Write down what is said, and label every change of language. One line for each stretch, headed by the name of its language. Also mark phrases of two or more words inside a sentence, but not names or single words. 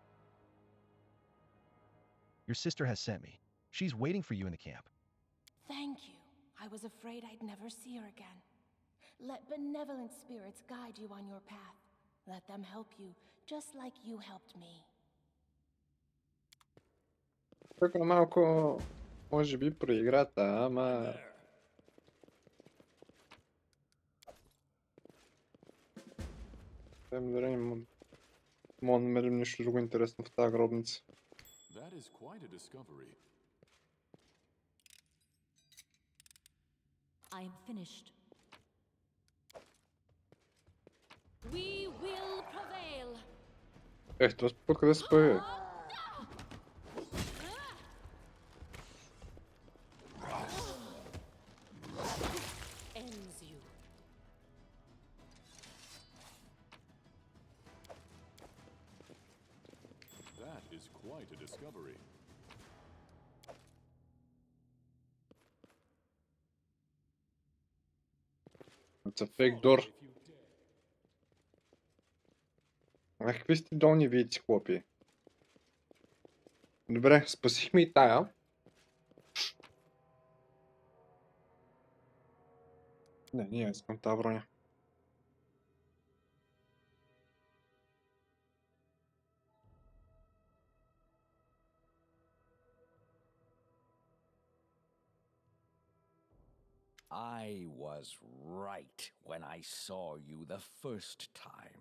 English: Your sister has sent me. She's waiting for you in the camp. Thank you. I was afraid I'd never see her again. Let benevolent spirits guide you on your path. Let them help you, just like you helped me.
Bulgarian: Тук малко, може би, про играта, ама... Дали мога да намерим нещо друго интересно в тази гробница.
English: That is quite a discovery. I am finished. We will prevail.
Bulgarian: Ех, това път къде се появи?
English: Ends you. That is quite a discovery. It's a fake door.
Bulgarian: А какви сте долни вийци, хлопи? Добре, спасихме и тая. Не искам тази броня.
English: I was right when I saw you the first time.